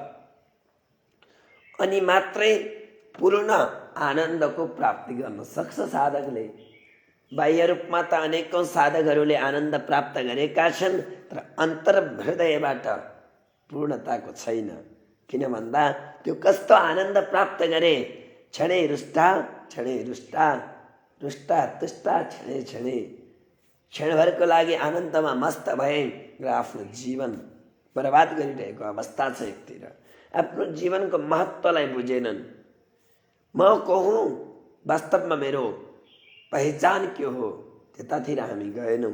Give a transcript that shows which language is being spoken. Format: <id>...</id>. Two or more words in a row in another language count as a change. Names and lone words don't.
<ne>अनि मात्रै पूर्ण आनन्दको प्राप्ति गर्न सक्छ साधकले। बाह्य रूपमा त अनेकौं साधकहरूले आनन्द प्राप्त गरेका छन्, तर अन्तर्हृदयबाट पूर्णताको छैन। किन भन्दा त्यो कस्तो आनन्द प्राप्त गरे,</ne> <sa>क्षणै रुष्टा क्षणै रुष्टा, रुष्टा तुष्टा क्षणै क्षणै,</sa> <ne>क्षणभरको लागि आनन्दमा मस्त भए र आफ्नो जीवन बर्बाद गरिरहेको अवस्था छ। एकतिर आफ्नो जीवनको महत्त्वलाई बुझेनन्। म को हुँ, वास्तवमा मेरो पहिचान के हो, त्यतातिर हामी गएनौँ।</ne>